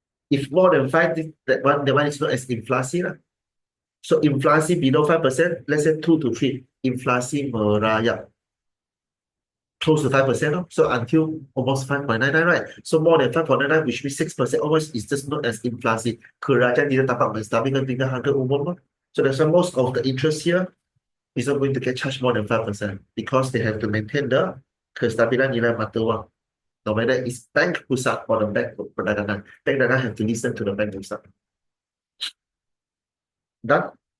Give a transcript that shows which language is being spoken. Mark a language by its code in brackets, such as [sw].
[en] If more than 5, that one is known as inflasi lah. So inflasi below 5%, let's say 2 to 3, [ms] inflasi merayap. [en] Close to 5%, so until almost 5.99, right? So more than 5.99, which means 6% almost is just known as inflasi. [ms] Kerajaan tidak dapat menstabilkan tingkat harga umum. [en] So that's why most of the interest here is not going to get charged more than 5% because they have to maintain the [ms] kestabilan nilai mata wang. [en] No matter it's bank pusat or the bank perdagangan. Bank perdagangan have to listen to the bank pusat. Done?